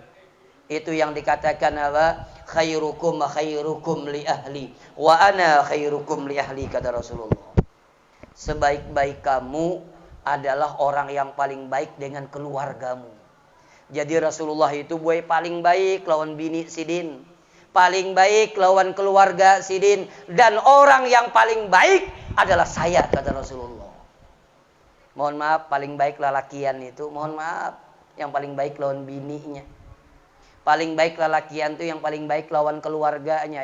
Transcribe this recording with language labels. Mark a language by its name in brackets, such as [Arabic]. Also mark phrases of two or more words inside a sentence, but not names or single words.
[Indonesian] Itu yang dikatakan apa? [Arabic] خيركم لأهلي وأنا خيركم لأهلي, [Indonesian] kata Rasulullah. Sebaik-baik kamu adalah orang yang paling baik dengan keluargamu. Jadi Rasulullah itu boy paling baik [Banjar] lawan bini sidin, [Indonesian] paling baik [Banjar] lawan keluarga sidin, [Indonesian] dan orang yang paling baik adalah saya, kata Rasulullah. Mohon maaf, paling baik lalakian itu, mohon maaf, yang paling baik lawan bininya. Paling baik lalakian itu yang paling baik lawan keluarganya.